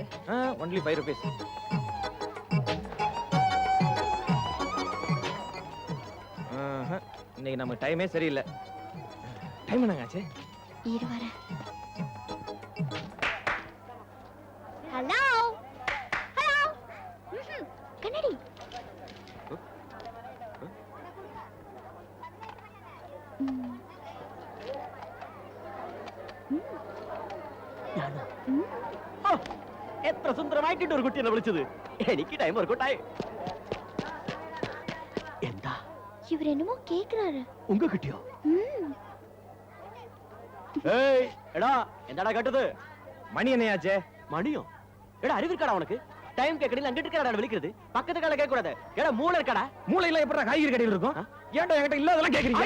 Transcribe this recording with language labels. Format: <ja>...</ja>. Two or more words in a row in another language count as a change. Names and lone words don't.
<en>only 5 rupees.</en> <ta>இன்னைக்கு நம்ம டைமே சரியில்லை. டைம் என்னங்க ஆச்சு? இரு வரேன். ஹலோ ஹலோ, கண்ணாடி.</ta> <ml>എത്ര സുന്ദരമായിട്ടുണ്ട് ഒരു കുട്ടിയെ വിളിച്ചത്. എനിക്ക് ടൈം വർക്കൗട്ടായി. എന്താ</ml> <ta>இவர் என்னமோ கேக்குறாரு. உங்க கிட்டியோ? ஏய், எடா என்னடா கேட்டது? மணி என்னையாச்சே? மணியோ? எடா அறிவு இருக்காடா உனக்கு? டைம் கேக்கறீங்க, அங்கிட்டு இருக்கடா விളിக்கிறது. பக்கத்து கடையில கேட்க கூடாது. எடா மூளை இருக்கடா? மூளை இல்ல எப்படா காய்கறி கடையில் இருக்கும்? ஏன்டா என்கிட்ட இல்லாதெல்லாம் கேக்குறீங்க?</ta>